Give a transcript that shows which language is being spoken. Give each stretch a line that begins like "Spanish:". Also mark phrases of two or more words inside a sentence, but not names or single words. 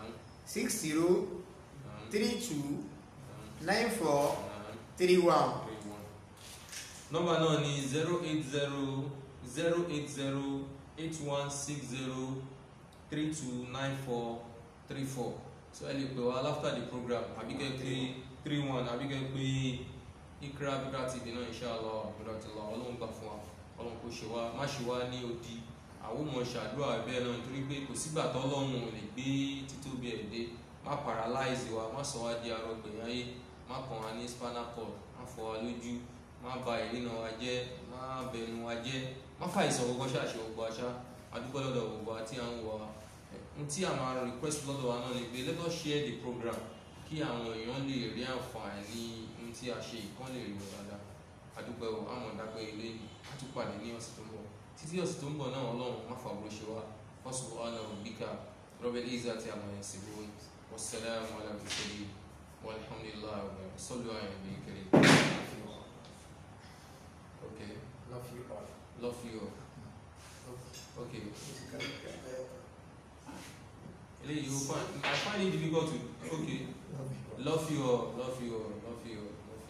Yoruba: 60 32 94 31. Nọ́mbà náà ni 080 080 8160 3294 34. So ẹ lè pè wá
English: after the program
Yoruba: àbí kẹ́ pé 31 àbí kẹ́ pé Ikra TV náà inshallah abdullah Ọlọ́run gbà fún wa Ọlọ́run kò ṣe wá má ṣe wá ní odi àwọn ọmọ ṣàdúrà bẹ́ẹ̀ náà nítorí pé kò sígbà tọ́lọ́run ò lè gbé títóbi ẹ̀ dé má paralyze wa má sọ wá di arọgbẹ̀yìn ayé má kàn wá ní
English: spinal cord
Yoruba: má fọ́ wa lójú má ba ìrìnà wa jẹ́ má bẹnu wa jẹ́ má fa ìsọ̀ gbogbo ṣàṣẹ gbogbo àṣà adúgbò lọ́dọ̀ gbogbo àti à ń wọ tí a máa request lọ́dọ̀ wa náà ni pé
English: let us share the program
Yoruba: kí àwọn èèyàn lè rí àǹfààní ohun tí a ṣe kán lè rí wọn dáadáa adúgbò àmọ̀ dápẹ́ ilé àtúpàdé ní ọ̀sẹ̀ tó ń bọ̀ títí ọ̀sẹ̀ tó ń bọ̀ náà Ọlọ́run má fa burú ṣe wá
Arabic: سبحان ربك رب العزة عما يصفون والسلام على المرسلين والحمد لله وصلوا على النبي الكريم.
English: Okay. Love you all. Love you all. Okay. I find it difficult to. Okay. Love you all. Love you all. Love you all.